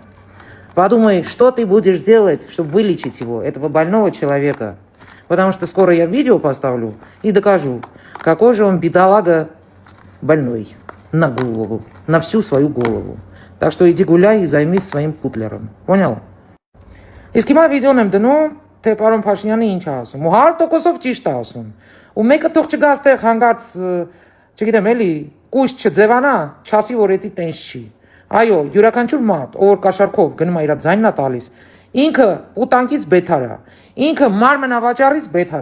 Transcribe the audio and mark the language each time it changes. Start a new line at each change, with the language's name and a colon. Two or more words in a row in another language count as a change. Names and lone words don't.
Russian: Подумай, что ты будешь делать, чтобы вылечить его, этого больного человека. Потому что скоро я видео поставлю и докажу, какой же он бедолага больной на голову, на всю свою голову. Так что иди гуляй и займись своим путлером. Понял?
Armenian: Իսկ հիմա վիդեոն եմ դնում, թե պարոն Փաշինյանը ինչ է ասում։ Ու 100%-ով ճիշտ է ասում։ Ու մեկը թող չգա այստեղ հանգած, չգիտեմ, էլի, կույս չձևանա, չասի, որ էդի տենց չի։ Այո, յուրաքանչյուր մարդ, ով որ կաշառքով գնում է իր ձայնն է տալիս, ինքը ուտանկից բեթար է։ Ինքը մարմնավաճառից բեթար